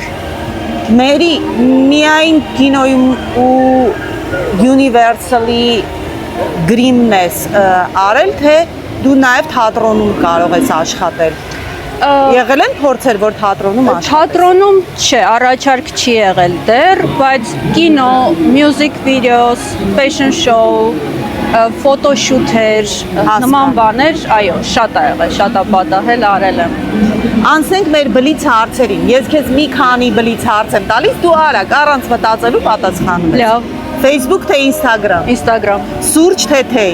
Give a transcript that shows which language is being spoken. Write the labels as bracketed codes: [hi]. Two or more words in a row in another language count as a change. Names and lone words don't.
[hy] Մերի, միայն կինոյում ու Universal-ի գրիմն ես արել, թե դու նաև թատրոնում կարող ես աշխատել։ Եղել են փորձեր, որ թատրոնում աշխատես։ Թատրոնում չէ, առաջարկ չի եղել դեռ, բայց կինո, [en] music videos, fashion show, [hy] ֆոտոշութեր, նման բաներ, այո, շատ է եղել, շատ է պատահել, արել եմ։ Անցնենք մեր բլից հարցերին։ Ես քեզ մի քանի բլից հարց եմ տալիս, դու արագ առանց մտածելու պատասխանում ես։ Լավ։ Facebook թե Instagram։ Instagram, Սուրճ թե թեյ։